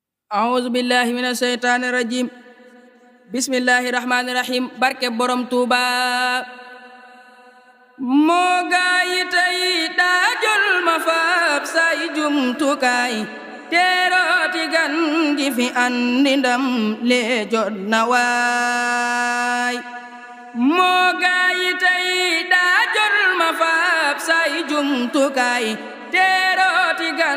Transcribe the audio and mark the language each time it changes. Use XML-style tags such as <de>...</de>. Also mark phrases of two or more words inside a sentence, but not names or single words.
<ar>أعوذ بالله من الشيطان الرجيم بسم الله الرحمن الرحيم</ar> <wo>barke borom Tuuba moo gaayi tey daajol ma faab say jumtukaay teerooti gan gi fi andi ndam lee jot na waay moo gaayi tey daajol ma faab say jumtukaay teerooti gan</wo>